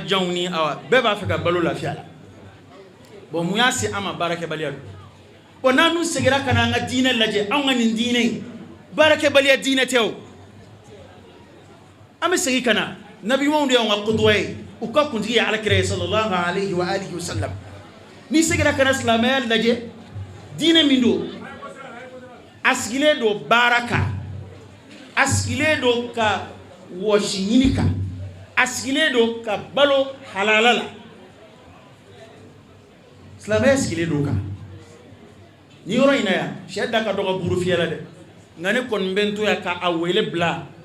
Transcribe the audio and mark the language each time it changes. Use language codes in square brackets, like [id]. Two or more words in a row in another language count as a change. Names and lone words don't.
[bm] janw ni awa bɛɛ b'a fɛ ka balo lafiya la bon mun y'a se an ma baarakɛbaliya don bon n'an dun seginna ka na an ka diinɛ lajɛ anw ka nin diinɛ in baarakɛbaliya diinɛ tɛ o an bɛ segin ka na nabi ɲumanw de y'anw ka kutuba ye u ka kuntigi ye alakira ye [ar] صلى الله عليه وآله وسلم [bm] n'i seginna ka na silamɛya lajɛ diinɛ min don a sigilen don baara kan a sigilen don ka wɔsi ɲini kan a sigilen don ka balo halala la silamɛya sigilen don kan ni yɔrɔ in na yan sɛ da ka dɔgɔ buru fiyɛ la dɛ nka ne kɔni bɛ n to yan ka a wele bila